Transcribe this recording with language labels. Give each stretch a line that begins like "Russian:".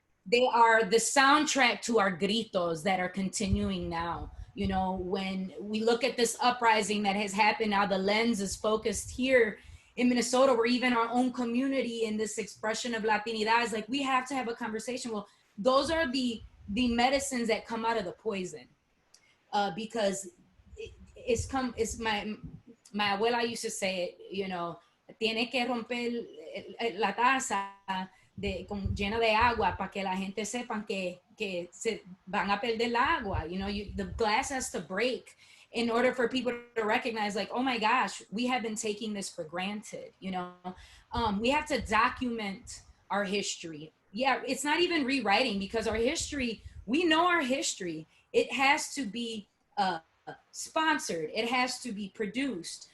English: They are the soundtrack to our gritos that are continuing now. You know, when we look at this uprising that has happened now, the lens is focused here in Minnesota, or even our own community in this expression of Latinidad. Is like, we have to have a conversation. Well, those are the medicines that come out of the poison. Because it's my abuela used to say it, you know,
Spanish: tiene que romper la taza llena de agua para que la gente sepan que se van a perder la agua.
English: You know, the glass has to break in order for people to recognize, like, oh my gosh, we have been taking this for granted. You know, we have to document our history. Yeah, it's not even rewriting, because our history, we know our history. It has to be sponsored. It has to be produced.